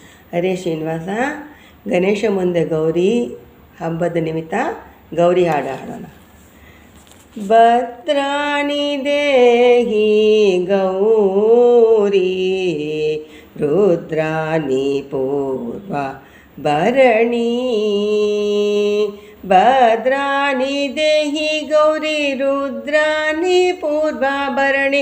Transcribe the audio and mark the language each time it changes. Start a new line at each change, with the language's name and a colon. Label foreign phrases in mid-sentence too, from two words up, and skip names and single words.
Sanskrit: ಹರೇ ಶ್ರೀನಿವಾಸ.
Kannada: ಗಣೇಶ ಮುಂದೆ ಗೌರಿ ಹಬ್ಬದ ನಿಮಿತ್ತ ಗೌರಿ ಹಾಡು ಹಾಡೋಣ.
Sanskrit: ಭದ್ರಾಣಿ ದೇಹಿ ಗೌರಿ ರುದ್ರಾಣಿ ಪೂರ್ವ ಭರಣಿ. ಭದ್ರಾಣಿ ದೇಹಿ ಗೌರಿ ರುದ್ರಾಣಿ ಪೂರ್ವ ಭರಣಿ.